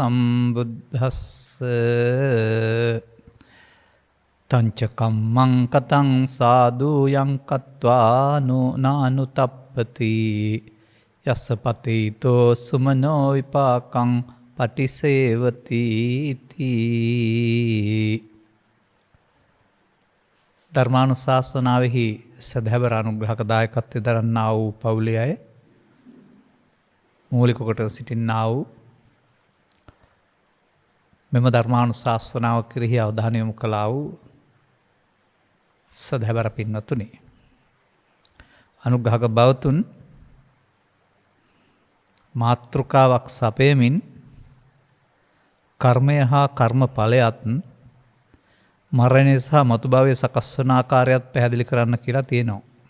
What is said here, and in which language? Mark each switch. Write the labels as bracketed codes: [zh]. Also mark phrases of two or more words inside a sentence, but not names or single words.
[pi] සම්බුද්දස්සේ තංච කම්මං කතං සාදු යං කତ୍වා නානුතප්පති යස්ස පතීතෝ සුමනෝ විපාකං පටිසේවති තී. [si] ධර්මානුශාසනාවෙහි සදහැවර අනුග්‍රහක දායකත්වයෙන් දරන්නා වූ පවුලේ අය මූලික කොට සිටින්නා වූ මෙම ධර්මානුශාසනාව කෙරෙහි අවධානය යොමු කළා වූ සදහැවර පින්වතුනි, අනුග්‍රහක බවතුන් මාතෘකාවක් සපයමින් කර්මය හා කර්මඵලයත් මරණය සහ මතු භවයේ සකස් වන ආකාරයත් පැහැදිලි කරන්න කියලා තියෙනවා.